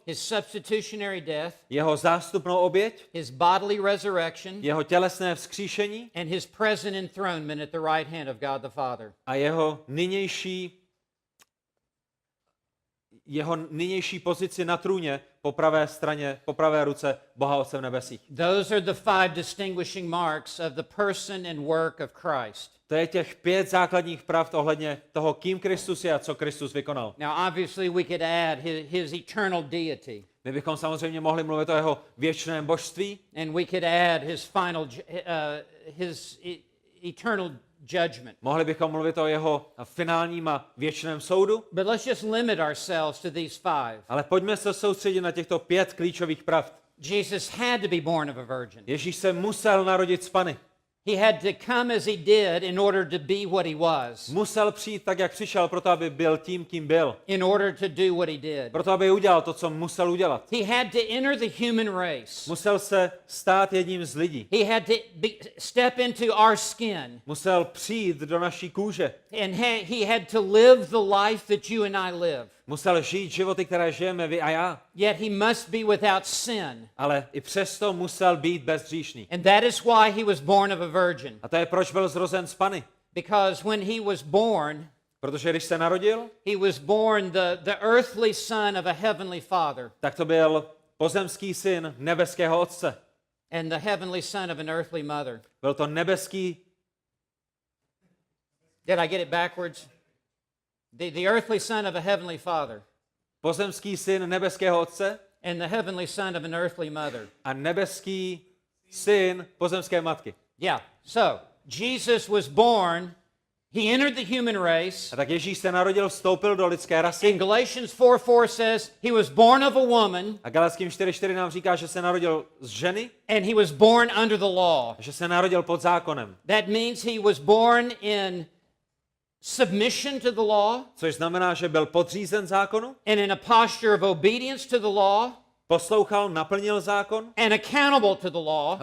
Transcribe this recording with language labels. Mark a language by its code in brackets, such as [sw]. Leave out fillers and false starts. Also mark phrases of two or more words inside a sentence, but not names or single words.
[en] his substitutionary death, [cs] jeho zástupnou oběť, [en] his bodily resurrection, [cs] jeho tělesné vzkříšení [en] and his present enthronement at the right hand of God the Father. [cs] a jeho nynější jeho nynější pozici na trůně po pravé straně, po pravé ruce Boha Otce v nebesích. [en] Those are the 5 distinguishing marks of the person and work of Christ. [cs] To je těch 5 základních pravd ohledně toho, kým Kristus je a co Kristus vykonal. [en] Now, obviously, we could add his eternal deity. [cs] My bychom samozřejmě mohli mluvit o jeho věčném božství. [en] And we could add his eternal judgment. [cs] Mohli bychom mluvit o jeho finálním a věčném soudu. [en] But let's just limit ourselves to these 5. [cs] Ale pojďme se soustředit na těchto 5 klíčových pravd. [en] Jesus had to be born of a virgin. [cs] Ježíš se musel narodit z Panny. [en] He had to come as he did in order to be what he was. [cs] Musel přijít tak, jak přišel, proto aby byl tím, kým byl. [en] In order to do what he did. [cs] Proto aby udělal to, co musel udělat. [en] He had to enter the human race. [cs] Musel se stát jedním z lidí. [en] He had to step into our skin. [cs] Musel přijít do naší kůže. [en] And he had to live the life that you and I live. [cs] Musel žít životy, které žijeme vy a já. [en] Yet he must be without sin. [cs] Ale i přesto musel být bezhříšný. [en] And that is why he was born of a virgin. [cs] A to je, proč byl zrozen z Panny. [en] Because when he was born, [cs] Protože když se narodil, [en] he was born the earthly son of a heavenly father. [cs] tak to byl pozemský syn nebeského otce. [en] And the heavenly son of an earthly mother. [cs] Byl to nebeský... [en] Did I get it backwards? The earthly son of a heavenly father. [cs] Pozemský syn nebeského otce [en] And the heavenly son of an earthly mother. [cs] a nebeský syn pozemské matky. [en] Yeah. So, Jesus was born, he entered the human race. [cs] A tak Ježíš se narodil, vstoupil do lidské rasy. [en] In Galatians 4:4 says he was born of a woman. [cs] A Galackým 4:4 nám říká, že se narodil z ženy [en] And he was born under the law. [cs] a že se narodil pod zákonem. [en] That means he was born in submission to the law [cs] Což znamená, že byl podřízen zákonu, [en] and in a posture of obedience to the law [cs] poslouchal, naplnil zákon [en] and accountable to the law